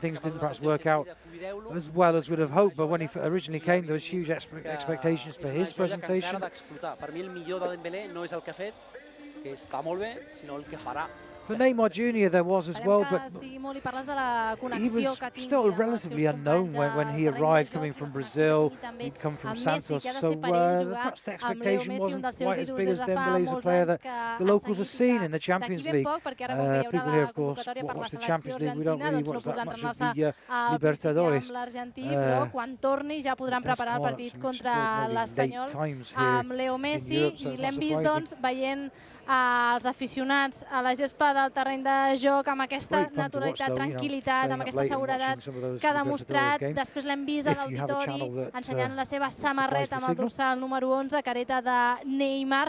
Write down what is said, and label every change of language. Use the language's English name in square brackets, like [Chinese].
[English] Things didn't perhaps work out as well as would have hoped, but when he originally came, there was huge expectations for his presentation. [Catalan] Per mi el millor de Dembélé no és el que ha fet, que està molt bé, sinó el que farà. [English] For Neymar Jr. there was as well, but he was still relatively unknown when he arrived, coming from Brazil. He'd come from Santos, so perhaps the expectation wasn't quite as big as Dembélé is a player that the locals have seen in the Champions League. People here, of course, watch the Champions League. We don't really watch that much of the Libertadores. [Catalan] Quan torni ja podran preparar el partit contra l'Espanyol amb Leo Messi i l'hem vist doncs veient els aficionats a la gespa del terreny de joc amb aquesta naturalitat, tranquil·litat, amb aquesta seguretat que ha demostrat. Després l'hem vist a l'auditori ensenyant la seva samarreta amb el dorsal número 11, careta de Neymar.